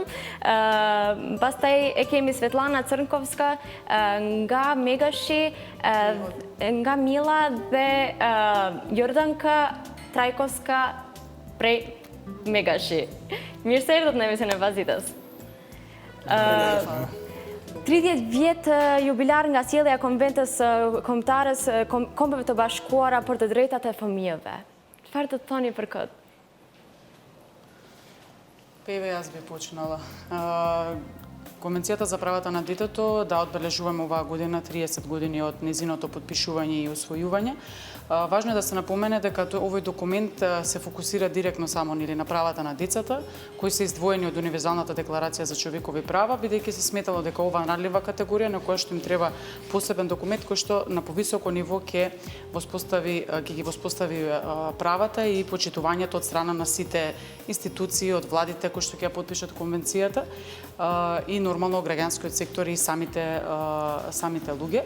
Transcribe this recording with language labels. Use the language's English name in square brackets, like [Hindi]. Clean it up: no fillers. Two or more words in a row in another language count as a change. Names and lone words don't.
[Albanian] Pastaj e kemi Svetlana Crnkovska nga Megashi, nga Mila dhe Jordanka Trajkovska prej Megashi. Mirë se erdhët në emisionin e Pazitës. 30 vjet jubilar nga sjellja e konventës kombëtares Kombeve të Bashkuara për të drejtat e fëmijëve. Çfarë do të thoni për këtë? [Macedonian] Еве јас би почнала. Конвенцијата за правата на детето да одбележуваме оваа година 30 години од незиното потпишување и усвојување. Важно е да се напомене дека овој документ се фокусира директно само на правата на децата, кои се издвоени од Универзалната декларација за човекови права, бидејќи се сметало дека ова надлива категорија на која што им треба посебен документ кој што на повисоко ниво ќе ги воспостави правата и почитувањето од страна на сите институции, од владите кои што ќе ја потпишат конвенцијата и нормално граѓанскиот сектор и самите луѓе.